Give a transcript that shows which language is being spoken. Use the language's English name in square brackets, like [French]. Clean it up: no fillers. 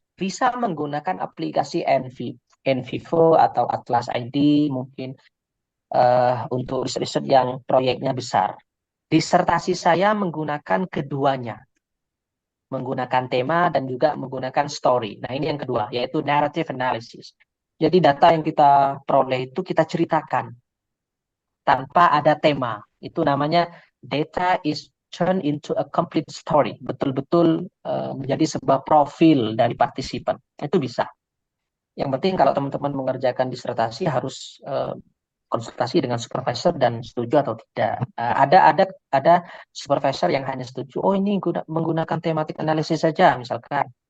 [Indonesian] Bisa menggunakan aplikasi NVivo atau Atlas ID mungkin untuk riset-riset yang proyeknya besar. Disertasi saya menggunakan keduanya, menggunakan tema dan juga menggunakan story. Nah, ini yang kedua, yaitu narrative analysis. Jadi data yang kita peroleh itu kita ceritakan tanpa ada tema. Itu namanya [English] data is turned into a complete story. [Indonesian] Betul-betul menjadi sebuah profil dari partisipan. Itu bisa. Yang penting kalau teman-teman mengerjakan disertasi harus konsultasi dengan supervisor dan setuju atau tidak. Ada supervisor yang hanya setuju, oh ini menggunakan tematik analisis saja misalkan.